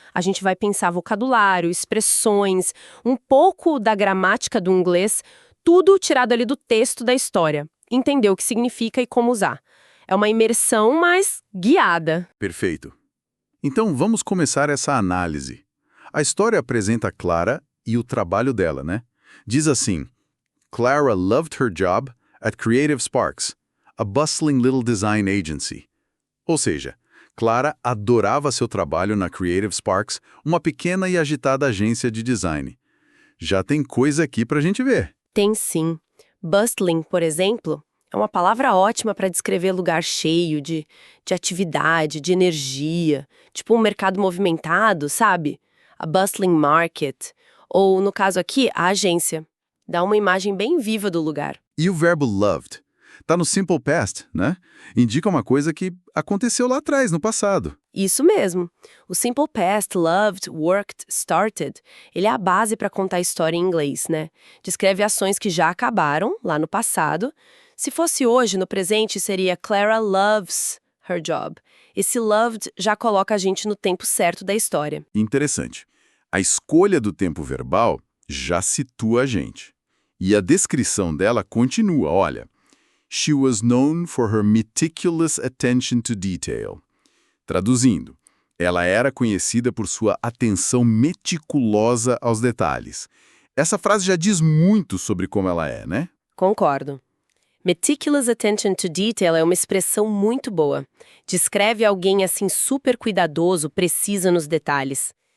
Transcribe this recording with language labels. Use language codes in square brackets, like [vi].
[pt] A gente vai pensar vocabulário, expressões, um pouco da gramática do inglês, tudo tirado ali do texto da história. Entender o que significa e como usar. É uma imersão, mas guiada. Perfeito. Então vamos começar essa análise. A história apresenta Clara e o trabalho dela, né? [en] Diz assim: Clara loved her job at Creative Sparks, a bustling little design agency. [pt] Ou seja, Clara adorava seu trabalho na Creative Sparks, uma pequena e agitada agência de design. Já tem coisa aqui pra gente ver. Tem sim. Bustling, por exemplo, é uma palavra ótima para descrever lugar cheio de atividade, de energia. Tipo um mercado movimentado, sabe? [en] A bustling market. [pt] Ou, no caso aqui, a agência. Dá uma imagem bem viva do lugar. E o verbo loved? Tá no simple past, né? Indica uma coisa que aconteceu lá atrás, no passado. Isso mesmo. O simple past, loved, worked, started, ele é a base para contar a história em inglês, né? Descreve ações que já acabaram, lá no passado. Se fosse hoje, no presente, seria [en] Clara loves her job. [pt] Esse loved já coloca a gente no tempo certo da história. Interessante. A escolha do tempo verbal já situa a gente. E a descrição dela continua, olha. [en] She was known for her meticulous attention to detail. [pt] Traduzindo, ela era conhecida por sua atenção meticulosa aos detalhes. Essa frase já diz muito sobre como ela é, né? Concordo. [en] Meticulous attention to detail [pt] é uma expressão muito boa. Descreve alguém assim super cuidadoso, preciso nos detalhes.